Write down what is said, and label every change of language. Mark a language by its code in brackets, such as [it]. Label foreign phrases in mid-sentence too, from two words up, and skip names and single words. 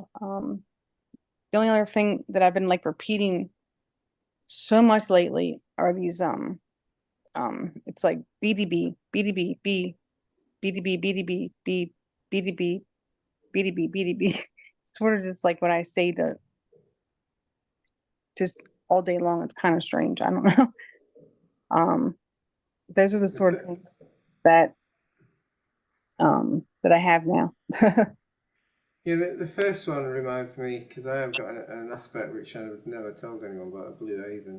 [en] The only other thing that I've been like repeating so much lately are these it's like BDB, BDB, B, BDB, BDB, B, BDB, BDB, BDB. Sort of just like what I say to just all day long. It's kind of strange. I don't know. Those are the sort of things that that I have now. Yeah, the first one reminds me, because I have got an aspect which I've never told anyone about, a blue haven.